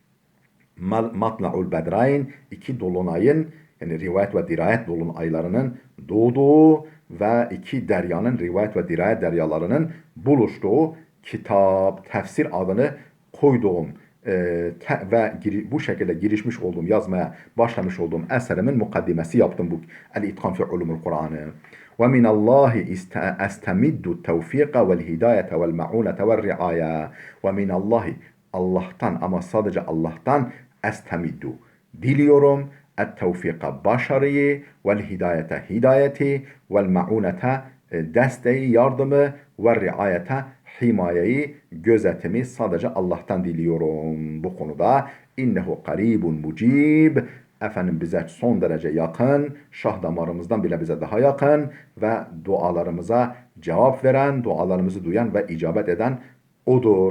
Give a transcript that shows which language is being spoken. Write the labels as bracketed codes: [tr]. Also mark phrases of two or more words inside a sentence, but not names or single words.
[tr] Matla'ul Bedrayn iki dolunayın yani rivayet ve dirayet dolunaylarının doğduğu ve iki deryanın rivayet ve dirayet deryalarının buluştuğu kitap, tefsir adını koyduğum ve bu şekilde girişmiş olduğum, yazmaya başlamış olduğum eserimin mukaddimesi yaptım bu El-İtkan fi Ulumul Kur'an'ı. [ar] ومن الله أستمد التوفيق والهداية والمعونة والرعاية ومن الله [tr] Allah'tan ama sadece Allah'tan [ar] estemiddu [tr] diliyorum et-tevfika başarıyı [ar] والهداية [tr] hidayeti [ar] والمعونة [tr] desteği yardımı ve riayete himayeyi gözetimi sadece Allah'tan diliyorum bu konuda [ar] إنه قريب مجيب [tr] efendim bize son derece yakın, şah damarımızdan bile bize daha yakın ve dualarımıza cevap veren, dualarımızı duyan ve icabet eden odur.